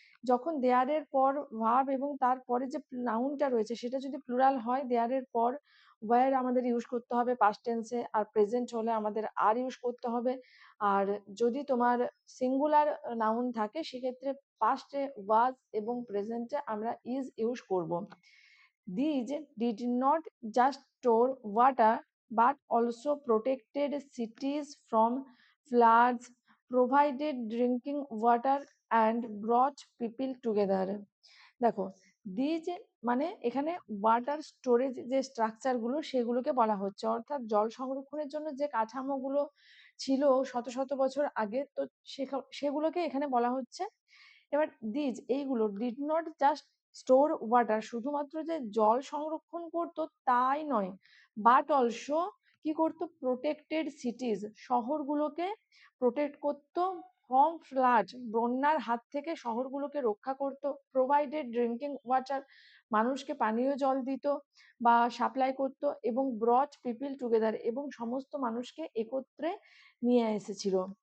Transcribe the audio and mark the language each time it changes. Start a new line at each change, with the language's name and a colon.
Bangla: যখন দেয়ারের পর ভার্ব এবং তারপরে যে নাউনটা রয়েছে সেটা যদি প্লুরাল হয়, দেয়ারের পর ওয়্যার আমাদের ইউজ করতে হবে পাস্ট টেন্সে, আর প্রেজেন্ট হলে আমাদের আর ইউজ করতে হবে। আর যদি তোমার সিঙ্গুলার নাউন থাকে সেক্ষেত্রে পাস্টে ওয়াজ এবং প্রেজেন্টে আমরা ইজ ইউজ করব।
English: These did not just store water but also protected cities from floods, provided drinking water and brought people together.
Bangla: দেখো দিজ মানে এখানে ওয়াটার স্টোরেজ যে স্ট্রাকচারগুলো সেগুলোকে বলা হচ্ছে, অর্থাৎ জল সংরক্ষণের জন্য যে কাঠামোগুলো ছিল শত শত বছর আগে, তো সেগুলোকে এখানে বলা হচ্ছে। এবার দিজ এইগুলো
English: did not just store water,
Bangla: শুধুমাত্র যে জল সংরক্ষণ করতো তাই নয়, বাট অলসো কি করতো,
English: protected cities,
Bangla: শহরগুলোকে প্রোটেক্ট করতো,
English: from flood,
Bangla: বন্যার হাত থেকে শহরগুলোকে রক্ষা করত,
English: provided drinking water,
Bangla: মানুষকে পানীয় জল দিত বা সাপ্লাই করত, এবং
English: brought people together,
Bangla: এবং সমস্ত মানুষকে একত্রে নিয়ে এসেছিল।